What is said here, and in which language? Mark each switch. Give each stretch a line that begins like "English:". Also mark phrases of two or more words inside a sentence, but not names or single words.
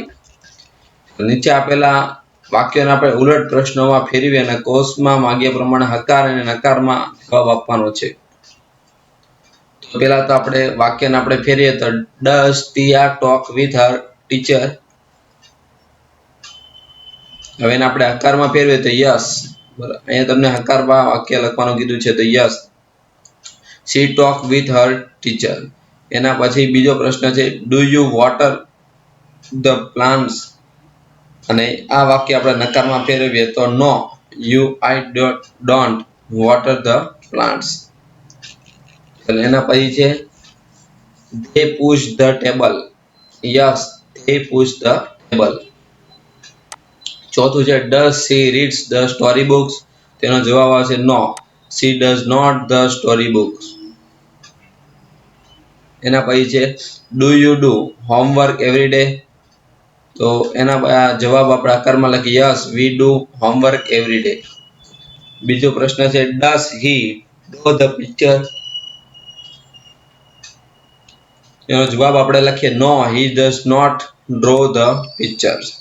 Gujarati: નીચે આપેલા વાક્યોને આપણે ઉલટ પ્રશ્નોમાં ફેરવી અને કોષમાં માંગ્યા પ્રમાણે હકાર અને નકારમાં જવાબ આપવાનો છે। તો પહેલા તો આપણે વાક્યને આપણે ફેરવીએ તો
English: Does Tia talk with her teacher,
Gujarati: હવે એને આપણે હકારમાં ફેરવીએ તો યસ, અહીંયા તમને હકારમાં વાક્ય લખવાનું કીધું છે તો
English: Yes she talk with her teacher.
Gujarati: એના પછી બીજો પ્રશ્ન છે
English: do you water the plants,
Gujarati: અને આ વાક્ય આપણે નકારમાં ફેરવીએ તો
English: no I don't water the plants।
Gujarati: એના પછી છે
English: they push the table, yes they push the table।
Gujarati: ચોથું છે
English: does she reads the story books,
Gujarati: તેનો જવાબ આવશે
English: no she does not the story books।
Gujarati: એના પછી છે
English: do you do homework every day,
Gujarati: તો એના જવાબ આપણે આકારમાં લખી
English: Yes we do homework every day.
Gujarati: બીજો પ્રશ્ન છે
English: does he draw the picture,
Gujarati: એનો જવાબ આપણે લખીએ
English: no he does not draw the pictures।